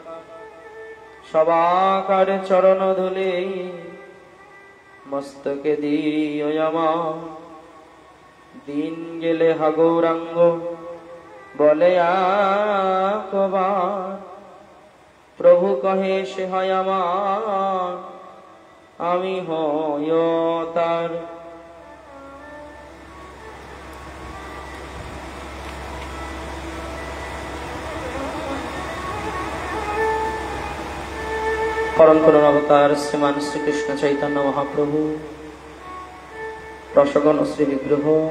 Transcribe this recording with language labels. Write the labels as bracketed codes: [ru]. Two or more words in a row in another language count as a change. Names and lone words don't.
[bn] সবাকার চরণ ধুলি মস্তকে দিও আমার দিন গেলে হা গৌরাঙ্গ বলে একবার প্রভু কহে সে হয় আমার আমি হই তার [sa] परम करुण अवतार श्रीमान श्री कृष्ण चैतन्य महाप्रभु रसगण श्री विग्रह